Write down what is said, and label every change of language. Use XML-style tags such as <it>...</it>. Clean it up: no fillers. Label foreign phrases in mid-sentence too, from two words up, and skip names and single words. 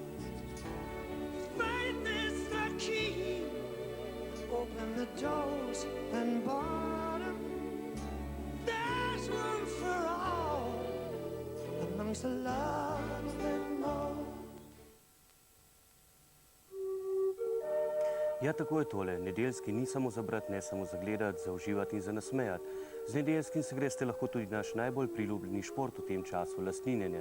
<en>Faith is the key, open the doors and boredom. There's room for all amongst the love and more.</en> <sl>Ja, tako je tole. Nedeljski ni samo za brati, ne samo za gledati, za uživati in za nasmejati. Z nedeljskim se greste lahko tudi naš najbolj priljubljeni šport v tem času, lastninjenje.</sl>